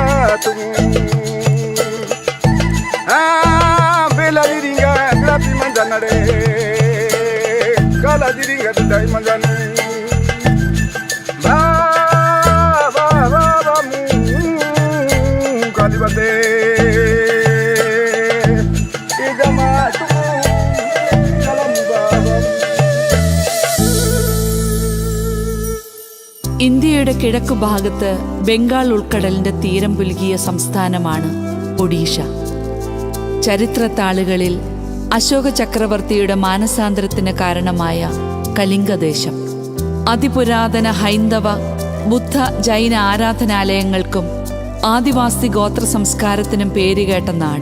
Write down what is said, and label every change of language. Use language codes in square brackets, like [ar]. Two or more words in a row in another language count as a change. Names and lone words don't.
[ml] tumu bela diringa grapi manjanare kala diringa dai manjanu ba ba ba ba mu kalibate igama tumu kalam baba. ഇന്ത്യയുടെ കിഴക്കുഭാഗത്ത് ബംഗാൾ ഉൾക്കടലിന്റെ തീരം പുലുകിയ സംസ്ഥാനമാണ് ഒഡീഷ. ചരിത്രത്താളുകളിൽ അശോക ചക്രവർത്തിയുടെ മാനസാന്തരത്തിന് കാരണമായ കലിംഗദേശം, അതിപുരാതന ഹൈന്ദവ ബുദ്ധ ജൈന ആരാധനാലയങ്ങൾക്കും ആദിവാസി ഗോത്ര സംസ്കാരത്തിനും പേരുകേട്ട നാട്.